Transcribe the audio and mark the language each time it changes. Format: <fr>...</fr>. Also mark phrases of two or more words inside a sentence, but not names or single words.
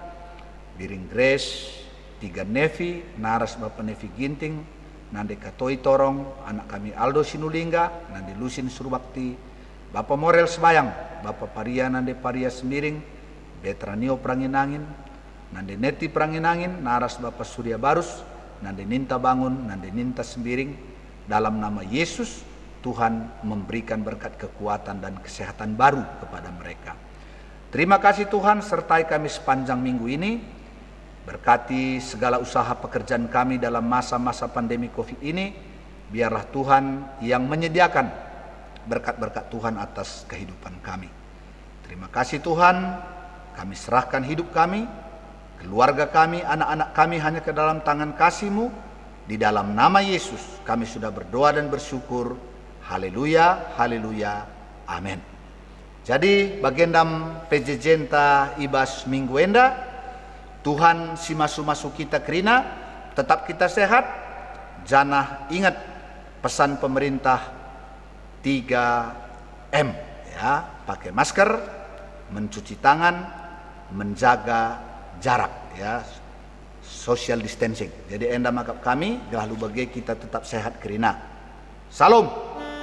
<id>Biring Grace, Tiga Nevi, Naras Bapak Nevi Ginting, Nande Katoi Torong, anak kami Aldo Sinulingga, Nande Lusin Surbakti, Bapak Morel Sebayang, Bapak Paria Nande Paria Semiring, Betranio Pranginangin, Nande Neti Pranginangin, Naras Bapak Surya Barus, Nande Ninta Bangun, Nande Ninta Sembiring. Dalam nama Yesus, Tuhan memberikan berkat kekuatan dan kesehatan baru kepada mereka. Terima kasih Tuhan, sertai kami sepanjang minggu ini. Berkati segala usaha pekerjaan kami dalam masa-masa pandemi COVID ini. Biarlah Tuhan yang menyediakan berkat-berkat Tuhan atas kehidupan kami. Terima kasih Tuhan, kami serahkan hidup kami, keluarga kami, anak-anak kami hanya ke dalam tangan kasih-Mu. Di dalam nama Yesus kami sudah berdoa dan bersyukur. Haleluya, haleluya, amin.</id> <btx>Jadi bagendam pejejenta ibas mingguenda, Tuhan si masuk-masuk kita kerina,</btx> <id>tetap kita sehat. Janah ingat pesan pemerintah 3M, ya, pakai masker, mencuci tangan, menjaga jarak, ya.</id> <en>social distancing.</en> <btx>Jadi enda makap kami, lalu bagi kita</btx> <id>tetap sehat</id> <btx>kerina.</btx> <id>Salam.</id>